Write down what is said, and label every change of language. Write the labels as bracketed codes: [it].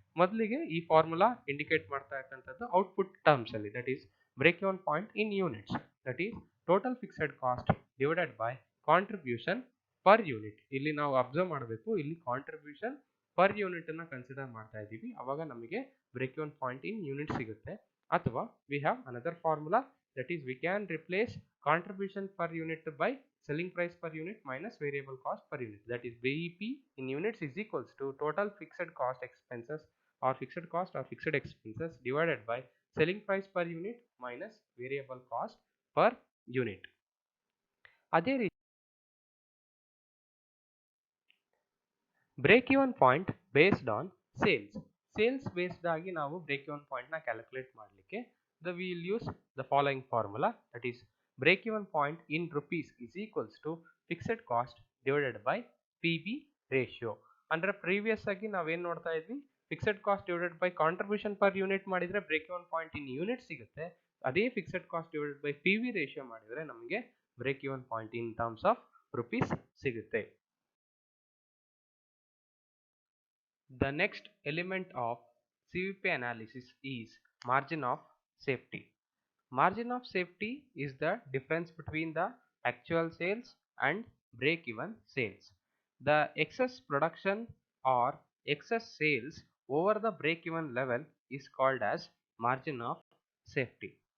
[kn] ಮೊದಲಿಗೆ ಈ formula indicate ಮಾಡ್ತಾ ಇರ್ತಕ್ಕಂಥದ್ದು ಔಟ್ಪುಟ್ ಟರ್ಮ್ಸ್ ಅಲ್ಲಿ, [en] That is break even point in units, that is total fixed cost divided by contribution per unit. [kn] ಇಲ್ಲಿ ನಾವು ಅಬ್ಸರ್ವ್ ಮಾಡಬೇಕು, ಇಲ್ಲಿ ಕಾಂಟ್ರಿಬ್ಯೂಷನ್ ಪರ್ ಯೂನಿಟ್ ಅನ್ನ ಕನ್ಸಿಡರ್ ಮಾಡ್ತಾ ಇದ್ದೀವಿ, ಅವಾಗ ನಮಗೆ break even point in unit ಸಿಗುತ್ತೆ. [en] ಅಥವಾ we have another formula, that is we can replace contribution per unit by selling price per unit minus variable cost per unit, that is BEP in units is equals to total fixed cost expenses or fixed cost or fixed expenses divided by selling price per unit minus variable cost per unit. [kn] ಅದೇ ರೀತಿ break even point based on sales based ಆಗಿ ನಾವು break even point ನ calculate ಮಾಡಲಿಕ್ಕೆ [en] we will use the following formula, that is break even point in rupees is equals to fixed cost divided by PV ratio. [kn] ಅಂದ್ರೆ previous ಆಗಿ ನಾವೇನ್ ನೋಡ್ತಾ ಇದ್ವಿ, fixed cost divided by contribution per unit ಮಾಡಿದ್ರೆ break even point in unit ಸಿಗುತ್ತೆ. ಅದೇ fixed cost divided by P V ratio ಮಾಡಿದ್ರೆ ನಮಗೆ break even point in terms of rupees ಸಿಗುತ್ತೆ. [en] The next element of CVP analysis is margin of safety. Margin of safety is the difference between the actual sales and break-even sales. The excess production or excess sales over the break-even level is called as margin of safety.